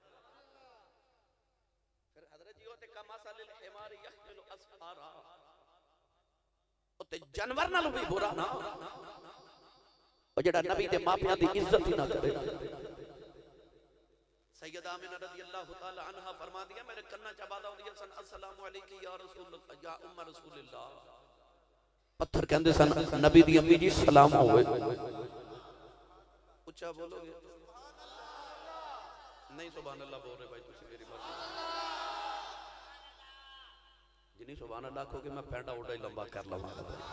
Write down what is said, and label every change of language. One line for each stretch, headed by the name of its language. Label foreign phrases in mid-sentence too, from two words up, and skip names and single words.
Punjabi: پھر حضرت جی اوتھے
Arabic: كمثل الحمار يحمل أسفارا
Punjabi: اوتھے جانور نال وی برا نہ او جیہڑا نبی دے ماپیاں دی عزت ہی نہ کرے. سیدہ آمنہ
Arabic: رضي الله تعالى عنها
Punjabi: فرما دیا میرے کناں چ آواز آؤندی سن
Arabic: السلام عليكم يا رسول يا أم رسول الله.
Punjabi: پتھر کہندے سن نبی دی امی جی سلام ہووے. اچا بولوگے نہیں
Arabic: سبحان الله
Punjabi: بول رہے بھائی تسی میری مرضی جنی
Arabic: سبحان الله
Punjabi: کہوگے میں پینڈا اڑا ہی لمبا کر لواں گا.